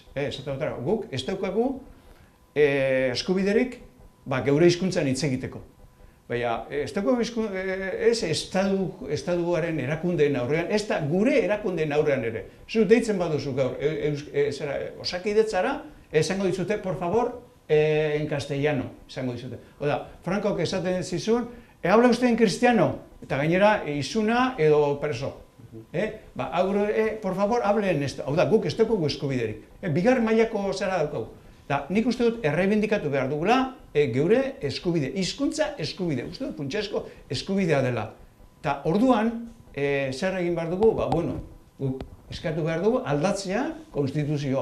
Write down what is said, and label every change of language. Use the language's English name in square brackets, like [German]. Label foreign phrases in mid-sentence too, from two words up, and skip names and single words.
[Basque] Guk ez daukagu eskubiderik geure hizkuntzan hitz egiteko. Baina, ez daukagu estatuaren erakundeen aurrean, ez da gure erakundeen aurrean ere. Zu deitzen baduzu gaur, Osakidetzara, esango dizute, [Spanish] por favor, en castellano, [Basque] esango dizute. Oda, Frankok esaten zizun, [Spanish] habla usted en cristiano, [Basque] eta gainera, izuna edo preso. [Spanish] Por favor, hable en esto. [Basque] Hau da, guk ez daukagu eskubiderik. Bigarren mailako zera daukagu. Da, nik uste dut errebindikatu behar dugula geure eskubide, hizkuntza eskubide, uste dut funtsezko eskubidea dela. Eta orduan, zer egin behar dugu? Ba, bueno, guk eskatu behar dugu aldatzea konstituzioa.